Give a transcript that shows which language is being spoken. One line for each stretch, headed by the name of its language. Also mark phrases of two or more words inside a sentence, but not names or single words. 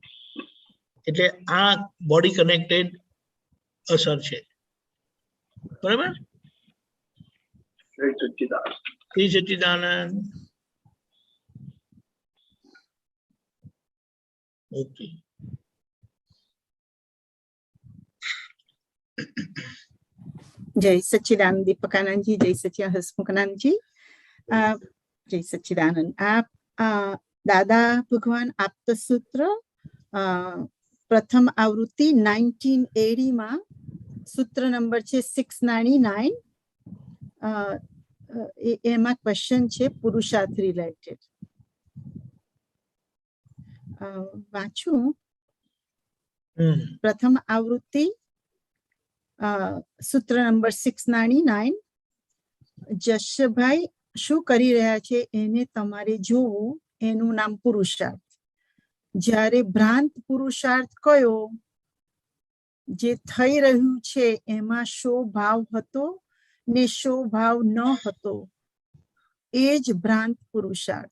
Gujarati: એટલે આ બોડી કનેક્ટેડ અસર છે. બરાબર. જય સચ્ચિદાનંદ. શ્રી સચ્ચિદાનંદ. ઓકે.
Hindi: जय सच्चिदानंद दीपकानंद जी, जय सच्चिदानंद हसमुखानंद जी, जय सच्चिदानंद। आप दादा भगवान आप्तसूत्र प्रथम आवृत्ति 1980 में सूत्र नंबर है 699 एमा क्वेश्चन है पुरुषार्थ रिलेटेड। वाचू प्रथम आवृत्ति सूत्र नंबर 699
Gujarati: જશભાઈ શું કરી રહ્યા છે એને તમારે જોવું, એનું નામ પુરુષાર્થ। જ્યારે ભ્રાંત પુરુષાર્થ કયો, જે થઈ રહ્યું છે એમાં શો ભાવ હતો ને શો ભાવ ન હતો, એ જ ભ્રાંત પુરુષાર્થ।